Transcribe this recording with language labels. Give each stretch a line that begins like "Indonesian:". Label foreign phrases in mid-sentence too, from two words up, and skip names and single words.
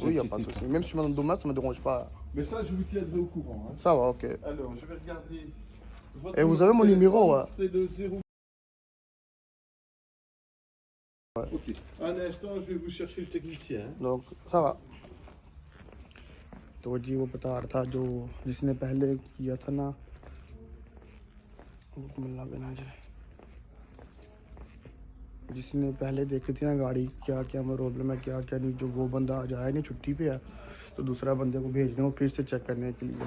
French: Oui, il n'y a inquiétez pas de souci. Même si je me donne dommage, ça ne me dérange pas. Mais ça, je vous tiendrai au courant. Hein. Ça va, ok. Alors, je vais regarder. Votre Et vous avez mon numéro, ouais. C'est le 0. Ok. Un instant, je vais vous chercher le technicien. Hein. Donc, ça va.
Hindi: तो जी वो बता रहा था जो जिसने पहले किया था ना, मिलना बिना जाए, जिसने पहले देखी थी ना गाड़ी, क्या क्या प्रॉब्लम है क्या क्या नहीं, जो वो बंदा आज आया नहीं, छुट्टी पे है, तो दूसरा बंदे को भेज दें फिर से चेक करने के लिए।